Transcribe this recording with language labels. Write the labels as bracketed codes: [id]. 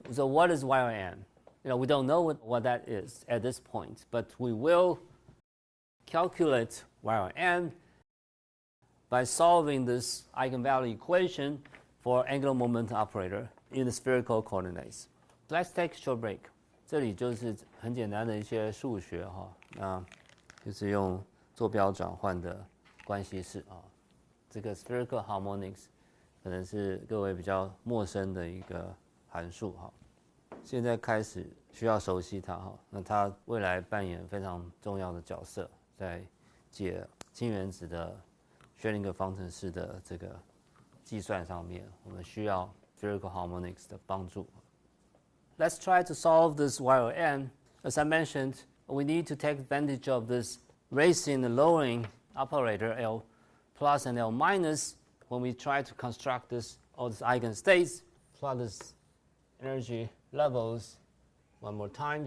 [en] So what is YLN? We don't know what that is at this point, but we will calculate YLN by solving this eigenvalue equation for angular momentum operator in the spherical coordinates. Let's take a short break. [zh] 这里就是很简单的一些数学就是用坐标转换的关系式这个 Spherical Harmonics 可能是各位比较陌生的一个函数现在开始需要熟悉它那它未来扮演非常重要的角色，在解氢原子的薛定谔方程式的这个计算上面，我们需要 Spherical Harmonics 的帮助。 [en] Let's try to solve this YLN. As I mentioned, we need to take advantage of this raising and lowering operator L plus and L minus when we try to construct all these eigenstates, plot these energy levels one more time.